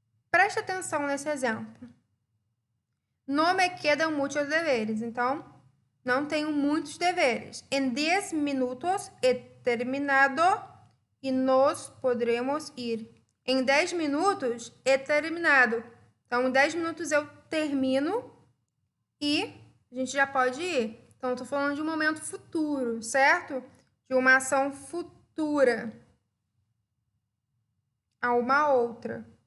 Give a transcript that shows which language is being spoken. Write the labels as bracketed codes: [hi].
[pt] Preste atenção nesse exemplo. [es] No me quedan muchos deberes. [pt] Então, não tenho muitos deveres. [es] En 10 minutos he terminado y nos podremos ir. [pt] Em 10 minutos [es] he terminado. [pt] Então, em 10 minutos eu termino e a gente já pode ir. Então, eu tô falando de um momento futuro, certo? De uma ação futura a uma outra.